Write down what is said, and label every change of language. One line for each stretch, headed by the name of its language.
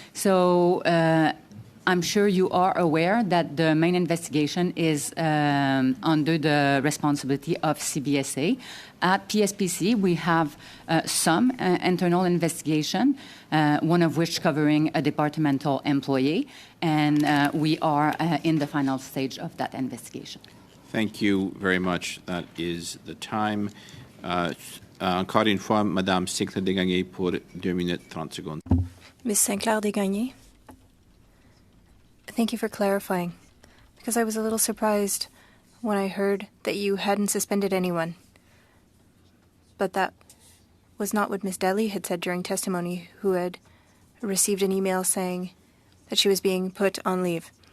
English: So I'm sure you are aware that the main investigation is under the responsibility of CBSA. At PSPC, we have some internal investigation, one of which covering a departmental employee, and we are in the final stage of that investigation. Thank you very much. That is the time.
French: Encore une fois, Madame Sinclair Desgagnés pour 2 minutes 30 secondes.
English: Ms. Sinclair Desgagnés, thank you for clarifying, because I was a little surprised when I heard that you hadn't suspended anyone. But that was not what Ms. Daly had said during testimony, who had received an email saying that she was being put on leave.